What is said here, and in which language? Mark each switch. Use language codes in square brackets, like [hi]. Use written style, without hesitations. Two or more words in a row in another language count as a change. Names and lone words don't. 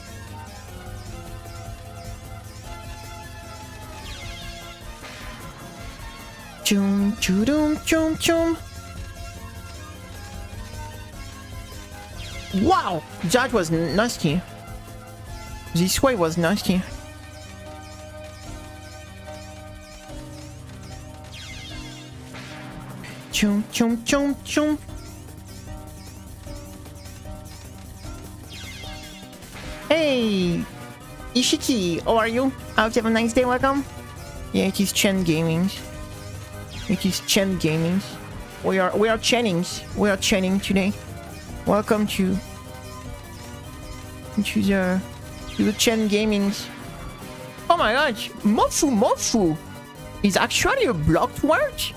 [en] Chum chum chum chum. Wow, that was nasty. This way was nasty. Chum chum chum chum. Hey! Ishiki, how are you? I hope you have a nice day, welcome. Yeah, it is Chen Gaming. It is Chen Gaming. We are Chennings. We are Chenning today. Welcome to the Chen Gaming. Oh my god, Mofu is actually a blocked word?